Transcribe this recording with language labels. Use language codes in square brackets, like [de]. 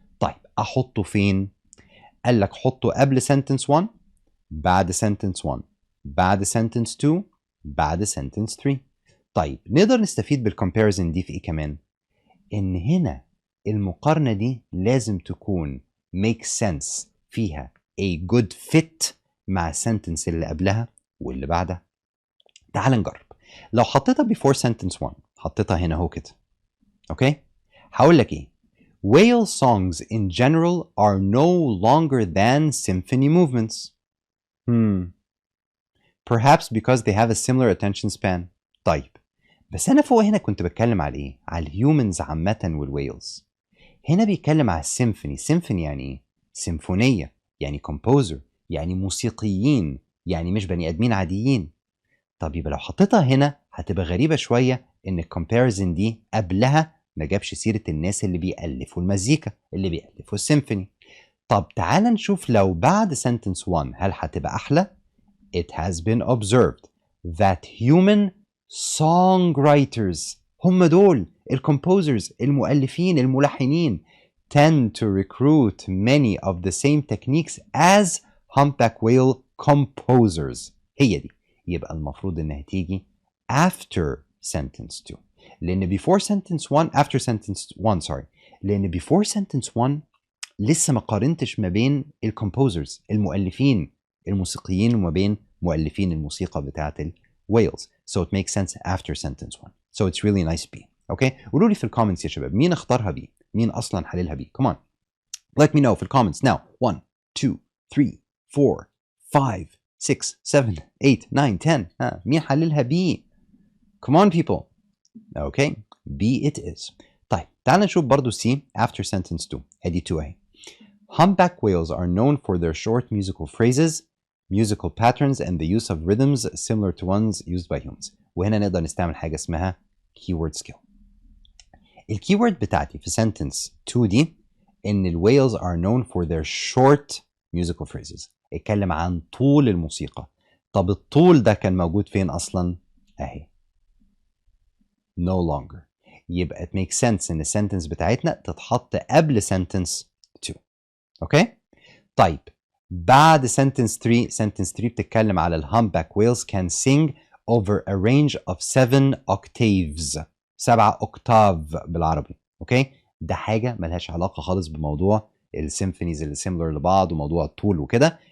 [ar] طيب أحطه فين؟ قال لك حطه قبل sentence 1، بعد sentence 1، بعد sentence 2، بعد sentence 3. طيب نقدر نستفيد بالcomparison دي في ايه كمان؟ ان هنا المقارنة دي لازم تكون [en] make sense، [ar] فيها [en] a good fit [ar] مع sentence اللي قبلها واللي بعدها. تعال نجرب. لو حطيتها [en] before sentence 1، [ar] حطيتها هنا اهو كده، اوكي؟ هقول لك ايه؟ [en] Whale songs in general are no longer than symphony movements. Perhaps because they have a similar attention span. [ar] طيب بس أنا فوق هنا كنت بتكلم على إيه؟ على الهيومنز عامة والويلز. هنا بيتكلم على السيمفوني. سيمفوني يعني إيه؟ سيمفونية، يعني كومبوزر، يعني موسيقيين، يعني مش بني آدمين عاديين. طب يبقى لو حطيتها هنا هتبقى غريبة شوية إن الكومباريزن دي قبلها ما جابش سيرة الناس اللي بيألفوا المزيكا، اللي بيألفوا السيمفوني. طب تعال نشوف لو بعد sentence 1 هل هتبقى أحلى؟ [en] It has been observed that human songwriters، [ar] هم دول الكومبوزرز، المؤلفين الملحنين، [en] tend to recruit many of the same techniques as humpback whale composers. [ar] هي دي. يبقى المفروض انها تيجي after sentence 2، لان [en] before sentence 1 after sentence 1 sorry، [ar] لان before sentence 1 لسه ما قارنتش ما بين الكومبوزرز المؤلفين الموسيقيين وما بين مؤلفين الموسيقى بتاعت الويلز. [en] So it makes sense after sentence 1. So it's really nice B. Okay? [ar] قولوا لي في الكومنتس يا شباب مين اختارها B؟ مين اصلا حللها B؟ [en] Come on. Let me know [ar] في الكومنتس [en] now. 1 2 3 4 5 6 7 8 9 10. [ar] مين حللها B؟ [en] Come on people. Okay? B it is. [ar] طيب تعال نشوف برضو C after sentence 2. ادي 2 اهي. [en] Humpback whales are known for their short musical phrases, musical patterns, and the use of rhythms similar to ones used by humans. [ar] وهنا نقدر نستعمل حاجة اسمها keyword skill. الكيورد بتاعتي في [en] sentence 2 دي إن ال whales are known for their short musical phrases. [ar] اتكلم عن طول الموسيقى. طب الطول ده كان موجود فين أصلا؟ أهي. [en] No longer. [ar] يبقى [en] it makes sense [ar] إن السنتنس بتاعتنا تتحط قبل sentence 2. اوكي؟ طيب بعد [en] sentence 3 sentence 3 [ar] بتتكلم على الهامباك [en] whales can sing over a range of 7 octaves. [ar] 7 اوكتاف بالعربي. اوكي؟ ده حاجة ملهاش علاقة خالص بموضوع السيمفونيز اللي similar لبعض وموضوع الطول وكده.